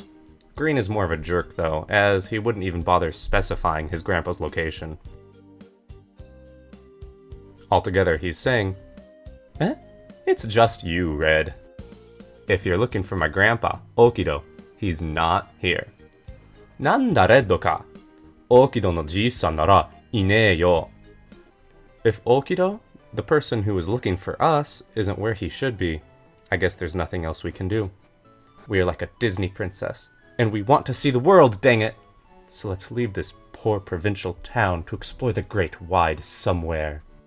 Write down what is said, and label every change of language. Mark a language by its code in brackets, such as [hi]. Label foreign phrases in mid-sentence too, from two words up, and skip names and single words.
[en] Green is more of a jerk, though, as he wouldn't even bother specifying his grandpa's location. Altogether, he's saying, it's just you, Red. If you're looking for my grandpa, Oukido, he's not here. [ja] なんだ、レッドか？オーキドのじいさんならいねえよ. [en] If Oukido, the person who is looking for us, isn't where he should be, I guess there's nothing else we can do. We are like a Disney princess, and we want to see the world, dang it! So let's leave this poor provincial town to explore the great wide somewhere.